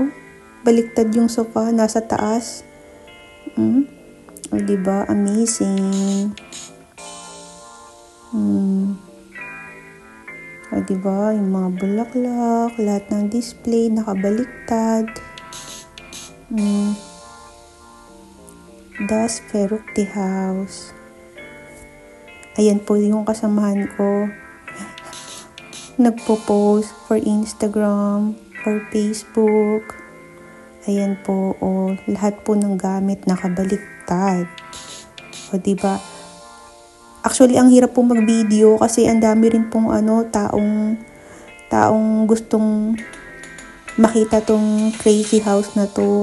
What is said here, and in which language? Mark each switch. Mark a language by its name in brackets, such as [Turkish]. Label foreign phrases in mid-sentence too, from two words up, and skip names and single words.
[Filipino] Baliktad yung sofa, nasa taas. O, diba? Amazing. O, diba? Yung mga bulaklak, lahat ng display, nakabaliktad. Das verrückte Haus. Ayan po yung kasamahan ko. Nagpo-post [English] for Instagram, for Facebook. [Filipino] Ayan po, o, lahat po ng gamit nakabaliktad. O, diba? Actually, ang hirap po mag-video kasi ang dami rin pong taong gustong makita tong [English] crazy house [Filipino] na to.